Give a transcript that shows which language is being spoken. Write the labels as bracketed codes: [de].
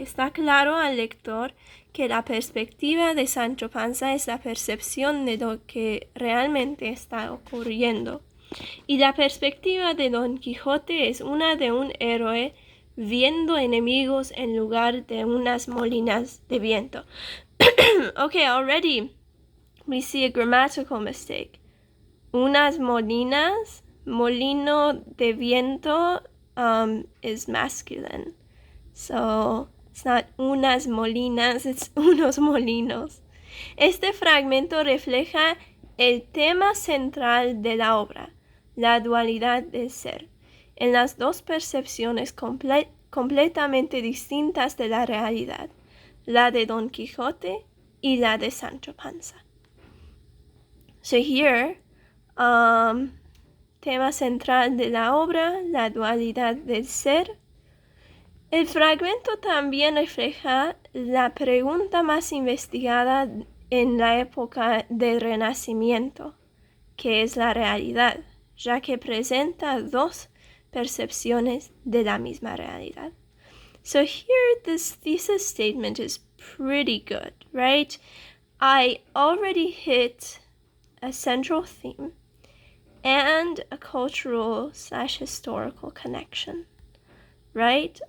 [es] Está claro al lector que la perspectiva de Sancho Panza es la percepción de lo que realmente está ocurriendo. Y la perspectiva de Don Quijote es una de un héroe viendo enemigos en lugar de unas molinas de viento. [en] Okay, already we see a grammatical mistake. [es] Unas molinas, molino de viento [en] is masculine. So it's not [es] unas molinas, [en] it's [es] unos molinos. Este fragmento refleja el tema central de la obra, la dualidad del ser, en las dos percepciones completamente distintas de la realidad, la de Don Quijote y la de Sancho Panza. [en] So here, [es] tema central de la obra, la dualidad del ser. El fragmento también refleja la pregunta más investigada en la época del Renacimiento, que es la realidad, ya que presenta dos percepciones de la misma realidad. [en] So here, this thesis statement is pretty good, right? I already hit a central theme and a cultural/historical connection, right?